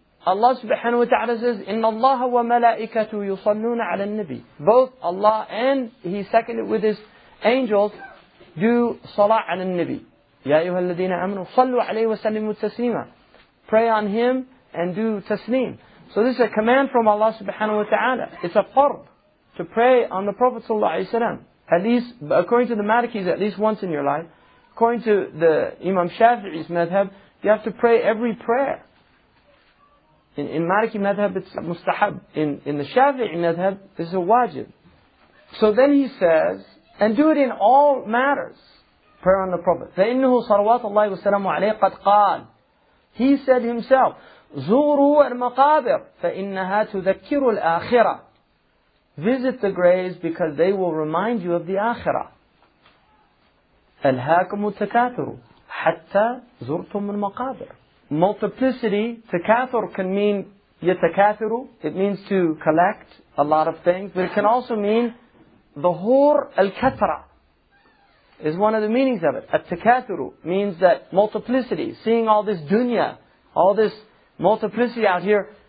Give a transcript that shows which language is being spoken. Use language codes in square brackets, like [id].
[ar] Allah subhanahu wa ta'ala [en] says, [ar] إِنَّ اللَّهَ وَمَلَائِكَةُ يُصَلُّونَ عَلَى النَّبِي. [en] Both Allah and He seconded with His angels do salah ala nabi. [ar] Ya ayyuhal ladina amanu sallu alayhi wa sallimu taslima. [en] Pray on him and do taslim. So this is a command from Allah subhanahu wa ta'ala. It's a farb to pray on the Prophet sallallahu alayhi wa sallam. At least, according to the Malikis, at least once in your life. According to the Imam Shafi'i's madhab, you have to pray every prayer. In Maliki madhab, it's mustahab. In the Shafi'i madhab, it's a wajib. So then he says, and do it in all matters. Prayer on the Prophet. [ar] فَإِنَّهُ صَلَوَاتُ اللَّهِ وَسَلَامُ عَلَيْهِ قَدْ قَالَ. [en] He said himself, [ar] زُورُوا الْمَقَابِرِ فَإِنَّهَا تُذَكِّرُ الْآخِرَةِ. [en] Visit the graves because they will remind you of the akhirah. [ar] أَلْهَاكُمُ التَّكَاثُرُ حَتَّى زُرْتُمُ الْمَقَابِرِ. [en] Multiplicity, takathur can mean yatakathiru. It means to collect a lot of things. But it can also mean Dhuhur al-kathra is one of the meanings of it. At-takathuru means that multiplicity, seeing all this dunya, all this multiplicity out here.